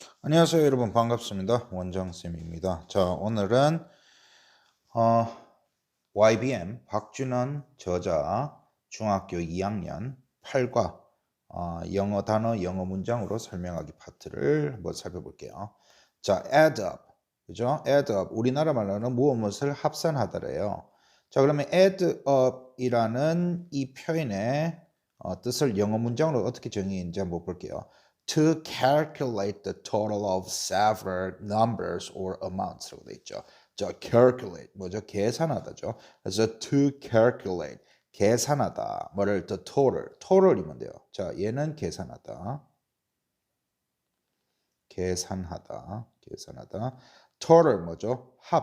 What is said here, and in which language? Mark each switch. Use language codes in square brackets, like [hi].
[ko] 안녕하세요 여러분, 반갑습니다. 원장쌤입니다. 자, 오늘은 YBM 박준원 저자 중학교 2학년 8과 영어 단어 영어 문장으로 설명하기 파트를 한번 살펴볼게요. 자, add up, 그죠? add up, 우리나라 말로는 무엇을 합산하더래요. 자, 그러면 add up이라는 이 표현의 뜻을 영어 문장으로 어떻게 정의했는지 한번 볼게요. [en] To calculate the total of several numbers or amounts [ko] 라고 돼 있죠. 자, calculate 뭐죠? 계산하다죠. 그래서 to calculate 계산하다. 뭐를 the total이면 돼요. 자, 얘는 계산하다. 계산하다. total 뭐죠?